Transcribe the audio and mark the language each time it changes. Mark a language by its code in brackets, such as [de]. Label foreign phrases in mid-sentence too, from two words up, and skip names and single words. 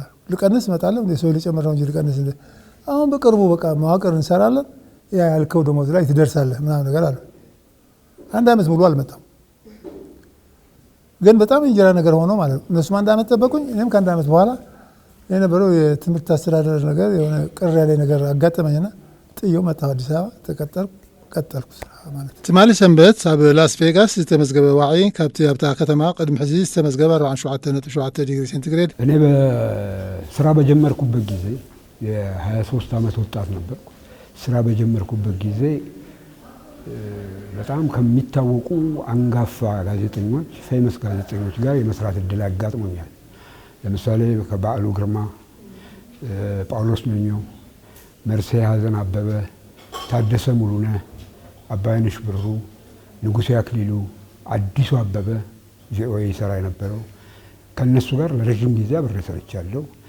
[am] ልቀንስ እመጣለሁ እንዴ? ሰው ሊጨምረው እንጂ ልቀንስ እንዴ? አሁን በቅርቡ በቃ መዋቅር እንሰራለን ያ ያልከው ደሞዝ ላይ ትደርሳለህ ምናምን ነገር አለ። አንድ አመት ሙሉ አልመጣም። ግን በጣም እንጀራ ነገር ሆኖ ማለት ነው። እነሱም አንድ አመት ጠበቁኝ። እኔም ከአንድ አመት በኋላ የነበረው የትምህርት አስተዳደር ነገር የሆነ ቅር ያለ ነገር አጋጠመኝና ጥዬው መጣሁ አዲስ አበባ ቀጠልኩ ስራ ማለት ነው። [ti] ትማሊ ሰንበት ኣብ ላስ ቬጋስ ዝተመዝገበ ዋዕይ ካብቲ ኣብታ ከተማ ቅድሚ ሕዚ ዝተመዝገበ 47.7 ዲግሪ ሴንቲግሬድ። [am] እኔ በስራ በጀመርኩበት ጊዜ የ23 ዓመት ወጣት ነበርኩ። ስራ በጀመርኩበት ጊዜ በጣም ከሚታወቁ አንጋፋ ጋዜጠኞች ፌመስ ጋዜጠኞች ጋር የመስራት እድል አጋጥሞኛል። ለምሳሌ ከበዓሉ ግርማ፣ ጳውሎስ ኞኞ፣ መርሴ ሀዘን አበበ፣ ታደሰ ሙሉነህ፣ አባይነሽ ብሩ፣ ንጉሴ አክሊሉ፣ አዲሱ አበበ ቪኦኤ ይሰራ የነበረው ከነሱ ጋር ለረጅም ጊዜ አብሬ ሰርቻለሁ።